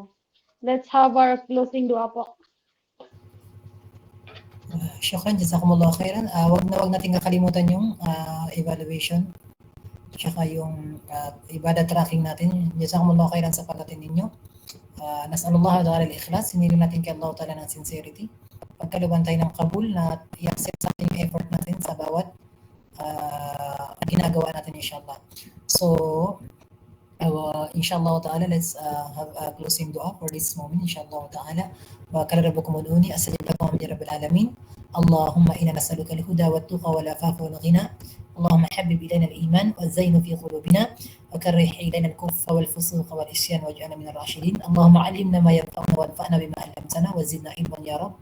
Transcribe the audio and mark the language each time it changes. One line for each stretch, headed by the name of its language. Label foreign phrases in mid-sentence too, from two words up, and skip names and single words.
English: Let's have our closing dua po.
Arabic: شكرا، جزاكم الله خيرا.
Filipino: Wag natin kakalimutan yung evaluation. Tsaka yung ibadah tracking natin.
Arabic: جزاكم الله خيرا
Filipino: sa palatin ninyo.
Arabic: نسأل الله تعالى الإخلاص.
Filipino: Hiniling natin kay
Arabic: الله تعالى
Filipino: ng sincerity. Pagkaluban tayo ng kabul na i-accept sa ating effort natin sa bawat ginagawa natin inshallah.
English: So,
Arabic: إن شاء الله تعالى,
English: let's have a closing dua for this moment
Arabic: إن شاء الله تعالى. وقال ربكم ادعوني أستجب لكم يا رب العالمين. اللهم إنا نسألك الهدى والتقى والعفاف والغنى. اللهم حبب إلينا الإيمان وزينه في قلوبنا وكره إلينا الكفر والفسوق والعصيان واجعلنا من الراشدين. اللهم علمنا ما ينفعنا وانفعنا بما علمتنا وزدنا علما يا رب.